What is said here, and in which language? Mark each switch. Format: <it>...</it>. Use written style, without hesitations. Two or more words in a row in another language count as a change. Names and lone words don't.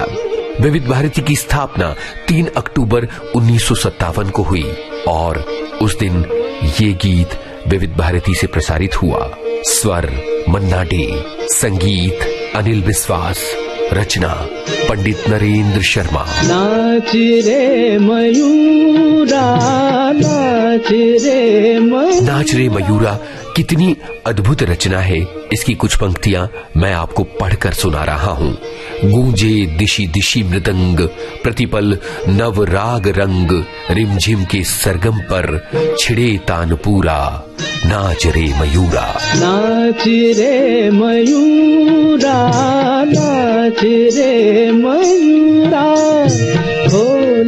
<hi>विविध भारती की स्थापना 3 अक्टूबर 1957 को हुई और उस दिन ये गीत विविध भारती से प्रसारित हुआ। स्वर मन्ना डे, संगीत अनिल विश्वास, रचना पंडित नरेंद्र शर्मा। नाच रे मयूरा, नाच रे मयूरा। नाच रे मयूरा कितनी अद्भुत रचना है। इसकी कुछ पंक्तियां मैं आपको पढ़कर सुना रहा हूं। गूंजे दिशि दिशि मृदंग, प्रतिपल नव राग रंग, रिमझिम के सरगम पर छिड़े तान पूरा, नाच रे मयूरा। नाच रे मयूरा, नाच रे मयूरा, खोल</hi>